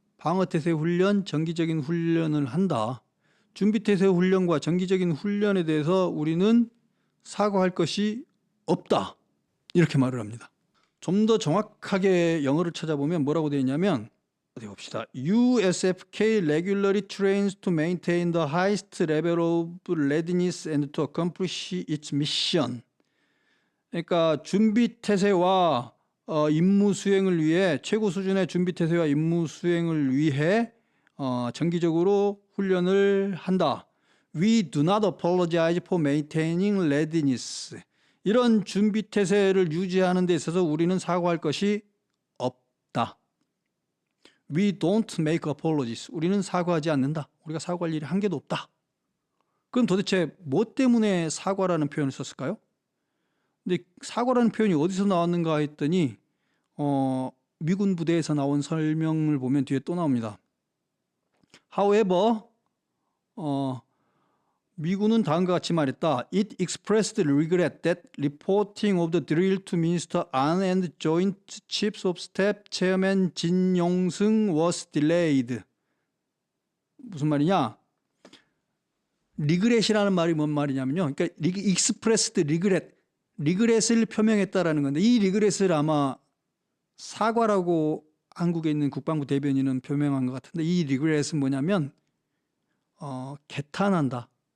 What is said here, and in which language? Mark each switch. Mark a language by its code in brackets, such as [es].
[ko] 방어태세 훈련, 정기적인 훈련을 한다. 준비태세 훈련과 정기적인 훈련에 대해서 우리는 사과할 것이 없다. 이렇게 말을 합니다. 좀 더 정확하게 영어를 찾아보면 뭐라고 되어 있냐면, 어디 봅시다. [en] USFK regularly trains to maintain the highest level of readiness and to accomplish its mission. [ko] 그러니까 준비태세와 임무 수행을 위해 최고 수준의 준비태세와 임무 수행을 위해 정기적으로 훈련을 한다. [en] We do not apologize for maintaining readiness. [ko] 이런 준비태세를 유지하는 데 있어서 우리는 사과할 것이 없다. [en] We don't make apologies. [ko] 우리는 사과하지 않는다. 우리가 사과할 일이 한 개도 없다. 그럼 도대체 뭐 때문에 사과라는 표현을 썼을까요? 근데 사과라는 표현이 어디서 나왔는가 했더니 미군 부대에서 나온 설명을 보면 뒤에 또 나옵니다. However, 미군은 다음과 같이 말했다. [en] It expressed regret that reporting of the drill to Minister An and Joint Chiefs of Staff Chairman 진 용승 was delayed. [ko] 무슨 말이냐? 리그렛이라는 말이 뭔 말이냐면요. 그러니까 [en] expressed regret, [ko] 리그렛을 표명했다라는 건데 이 리그렛을 아마 사과라고 한국에 있는 국방부 대변인은 표명한 것 같은데 이 리그렛은 뭐냐면 개탄한다.